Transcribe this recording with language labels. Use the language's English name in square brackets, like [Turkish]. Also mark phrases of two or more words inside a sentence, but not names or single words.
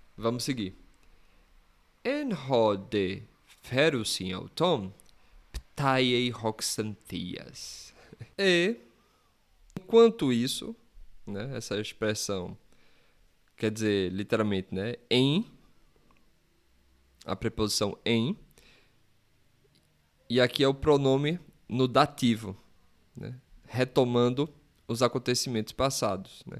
[Portuguese] Vamos seguir. [Greek] Ἐν ᾧ δὲ φέρουσιν αὐτόν, πταίει ὁ Ξανθίας. [Portuguese] E, enquanto isso, né, essa expressão quer dizer, literalmente, né, em, a preposição em, e aqui é o pronome no dativo, né, retomando os acontecimentos passados, né?